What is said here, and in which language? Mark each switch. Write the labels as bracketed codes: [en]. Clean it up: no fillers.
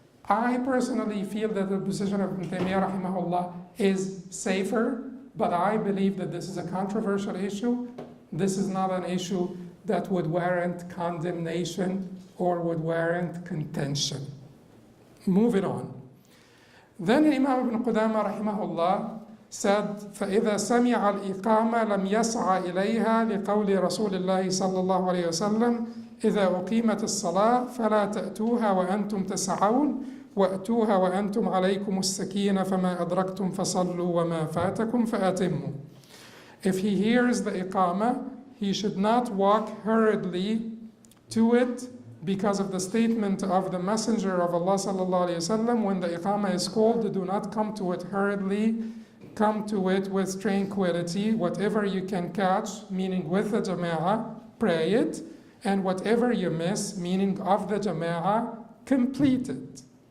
[en] I personally feel that the position of Ibn Taymiyyah rahimahullah is safer, but I believe that this is a controversial issue. This is not an issue that would warrant condemnation or would warrant contention. Moving on. Then Imam Ibn Qudamah rahimahullah said, [ar] فَإِذَا سَمِعَ الْإِقَامَةَ لَمْ يَسْعَ إِلَيْهَا لِقَوْلِ رَسُولِ اللَّهِ صَلَّى اللَّهُ عَلَيْهِ وسلم إِذَا أُقِيمَتِ الصَّلَاةُ فَلَا تَأْتُوهَا وَأَنْتُمْ تَسْعَوْنَ وَأْتُوهَا وَأَنْتُمْ عَلَيْكُمُ السَّكِينَةُ فَمَا أَدْرَكْتُمْ فَصَلُّوا وَمَا فَاتَكُمْ فَأَتِمُّوا. [en] If he hears the iqamah, he should not walk hurriedly to it because of the statement of the Messenger of Allah sallallahu alaihi wasallam, when the iqamah is called, do not come to it hurriedly, come to it with tranquility. Whatever you can catch, meaning with the jama'ah, pray it, and whatever you miss, meaning of the jama'ah, complete it.